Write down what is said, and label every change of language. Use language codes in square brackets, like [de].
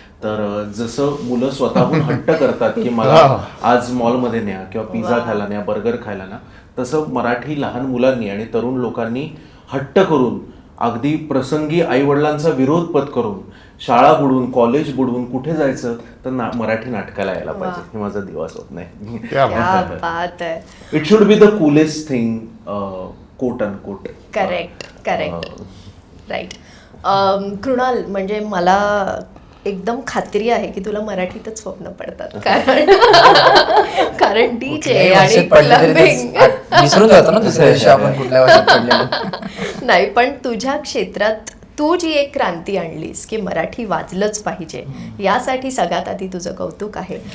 [mr] तर जसं मुलं स्वतःहून हट्ट करतात की मला आज मॉलमध्ये न्या किंवा पिझ्झा खायला न्या, बर्गर खायला ना, तसं मराठी लहान मुलांनी आणि तरुण लोकांनी हट्ट करून, अगदी प्रसंगी आईवडिलांचा विरोध पत्करून, शाळा बुडवून, कॉलेज बुडवून कुठे जायचं तर मराठी नाटकाला यायला पाहिजे. हे माझं दिवा स्वप्न आहे. क्या बात आहे. [en] It should be the coolest thing, quote unquote. Correct, right. [mr] Krunal, म्हणजे मला एकदम खात्री आहे की तुला मराठीतच स्वप्न पडतात, कारण डीजे आणि क्लबिंग विसरून जातो ना दुसऱ्या दिवशी आपण कुठल्या भाषेत पडलेलो. नाही, पण तुझ्या क्षेत्रात तू जी एक क्रांती आणलीस की मराठी वाचलंच पाहिजे, यासाठी सगळ्यात आधी तुझं कौतुक आहे.